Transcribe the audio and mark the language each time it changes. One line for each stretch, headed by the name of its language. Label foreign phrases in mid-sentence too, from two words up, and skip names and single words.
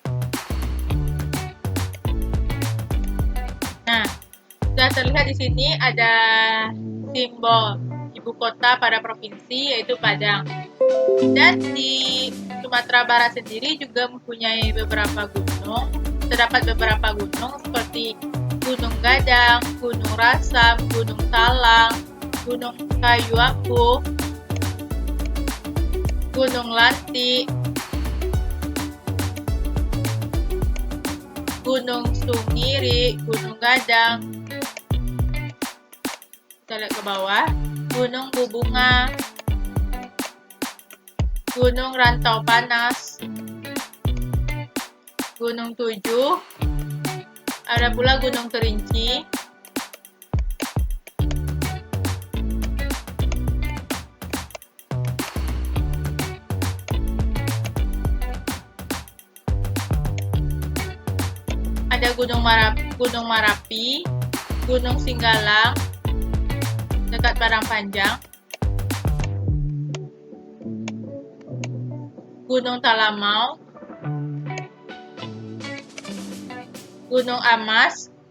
Indonesian: Nah, sudah terlihat di sini ada simbol ibu kota pada provinsi yaitu Padang. Dan di Sumatera Barat sendiri juga mempunyai beberapa gunung. Terdapat beberapa gunung seperti Gunung Gadang, Gunung Rasam, Gunung Talang, Gunung Kayu Ampuh, Gunung Lanti, Gunung Sungiri, Gunung Gadang. Kita lihat ke bawah, Gunung Bubunga, Gunung Rantau Panas, Gunung Tujuh, ada pula Gunung Kerinci, ada Gunung Marapi, Gunung Singgalang dekat Padang Panjang, Gunung Talamau, Gunung Amas.